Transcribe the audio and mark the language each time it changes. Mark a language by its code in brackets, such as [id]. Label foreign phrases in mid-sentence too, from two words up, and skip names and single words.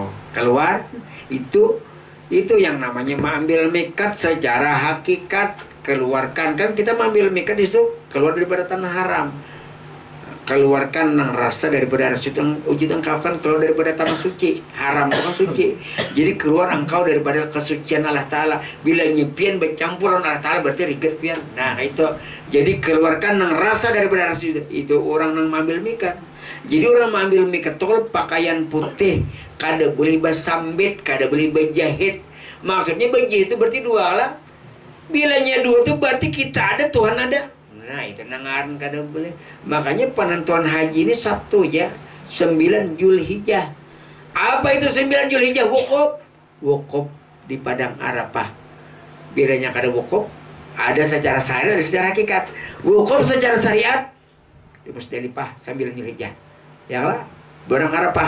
[id] Keluar itu yang namanya mengambil mikat secara hakikat. Keluarkan, kan kita mengambil mikat itu keluar daripada tanah haram. Keluarkan yang rasa daripada rasa ukit engkau kan keluar daripada tanah suci. Haram itu kan suci. Jadi keluar engkau daripada kesucian Allah Ta'ala. [bjn] Bila nyepian bercampuran Allah Ta'ala berarti riget pian. [id] Nah itu. Jadi keluarkan yang rasa daripada rasa itu orang yang mengambil mikat. Jadi orang mengambil mikat itu pakaian putih. [bjn] Kada boleh bersambit, kada boleh berjahit. Maksudnya berjahit itu berarti 2 lah. [id] Bilanya 2 itu berarti kita ada, Tuhan ada. [bjn] Nah itu nangaran kada boleh. [id] Makanya penentuan haji ini Sabtu ya, 9 Zulhijjah. Apa itu 9 Zulhijjah? Wukuf. Wukuf di Padang Arafah. [bjn] Bilanya kada wukuf, ada secara syariat, ada secara hakikat. [id] Wukuf secara syariat di Musdalifah 9 Zulhijjah. Ya lah, Padang Arafah.